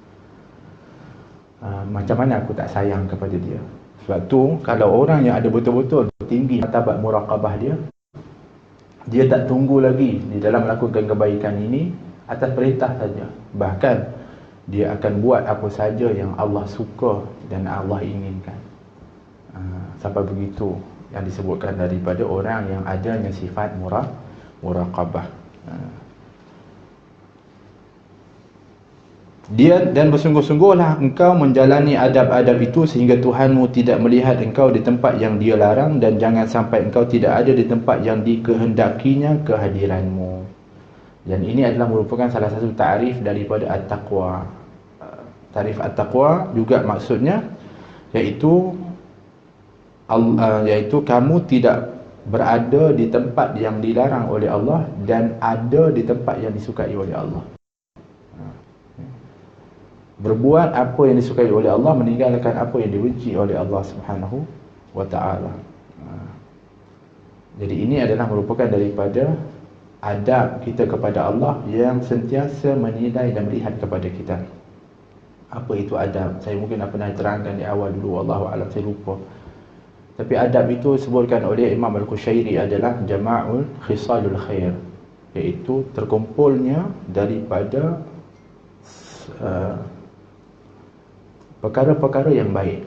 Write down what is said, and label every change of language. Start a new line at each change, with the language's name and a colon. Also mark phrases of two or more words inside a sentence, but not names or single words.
Malay: Macam mana aku tak sayang kepada dia? Sebab tu kalau orang yang ada betul-betul tinggi martabat muraqabah dia tak tunggu lagi di dalam melakukan kebaikan ini atas perintah saja. Bahkan dia akan buat apa saja yang Allah suka dan Allah inginkan. Sampai begitu yang disebutkan daripada orang yang adanya sifat muraqabah. Dia dan bersungguh-sungguhlah engkau menjalani adab-adab itu sehingga Tuhanmu tidak melihat engkau di tempat yang dia larang, dan jangan sampai engkau tidak ada di tempat yang dikehendakinya kehadiranmu. Dan ini adalah merupakan salah satu ta'rif daripada at-taqwa.
Arabic: تعريف التقوى
Malay: juga maksudnya iaitu kamu tidak berada di tempat yang dilarang oleh Allah dan ada di tempat yang disukai oleh Allah. Berbuat apa yang disukai oleh Allah, meninggalkan apa yang dibenci oleh Allah
Arabic: سبحانه وتعالى.
Malay: Jadi ini adalah merupakan daripada adab kita kepada Allah yang sentiasa menilai dan melihat kepada kita. Apa itu adab? Saya mungkin dah pernah terangkan di awal dulu,
Arabic: والله أعلم,
Malay: saya lupa. Tapi adab itu disebutkan oleh Imam Al-Qushairi adalah
Arabic: جماع خصال الخير,
Malay: iaitu terkumpulnya daripada perkara-perkara yang baik.